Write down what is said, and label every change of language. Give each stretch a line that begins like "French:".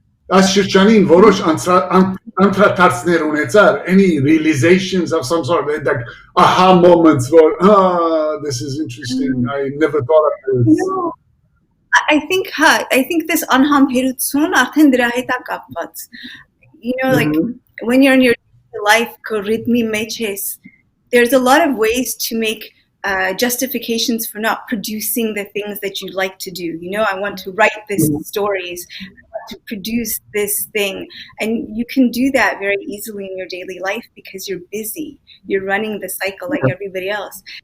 English: As
Armenian: շրջանին որոշ անդրադարձներ ունեցար,
English: any realizations of some sort, like aha moments where, this is interesting, I never thought of this. No, I think this
Armenian: անհամբերություն արդեն դրա հետ է կապված.
English: You know, like when you're in your life, rhythmy matches, there's a lot of ways to make justifications for not producing the things that you like to do. You know, I want to write these stories, to produce this thing, and you can do that very easily in your daily life because you're busy, you're running the cycle like everybody else.